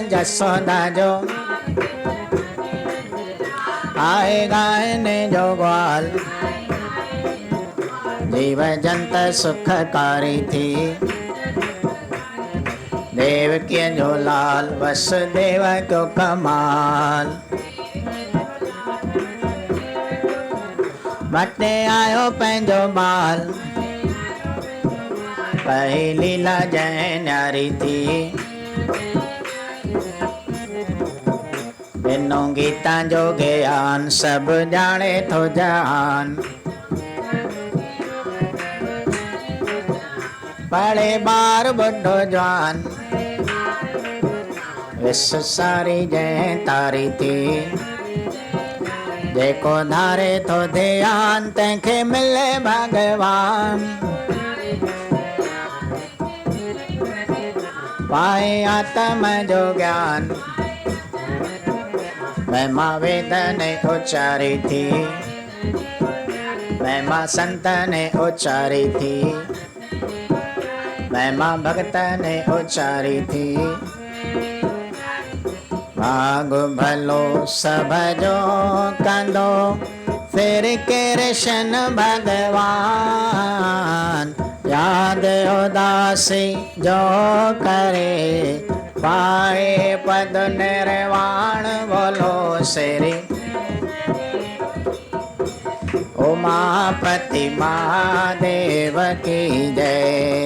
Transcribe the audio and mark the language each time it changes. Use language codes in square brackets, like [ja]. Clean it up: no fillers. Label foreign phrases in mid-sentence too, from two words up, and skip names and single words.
[sd] जसोदा जो आए गायने जो ग्वाल। जीव जंत सुखकारी थी। देवकी जो लाल वसुदेव को कमाल। मटे आयो पंहिंजो बाल। पहली लीला जय न्यारी थी। बिनो गीता जो ज्ञान सब जाने थो जहान। पढ़े बार बुढ़ो जवान विश्व सारी जय तारी थी। जेको धारे थो ध्यान तंहिंखे मिले भगवान। पाए आत्म जो ज्ञान महिमा वेद ने उच्चारी थी। महिमा संत ने उच्चारी थी। महिमा भगत ने उच्चारी थी। भाग भलो सब जो कंदो फिर कृष्ण भगवान। याद उदासी जो करे पाए पद निर्वाण। [hi] बोलो श्री ओ उमापति महादेव की जय।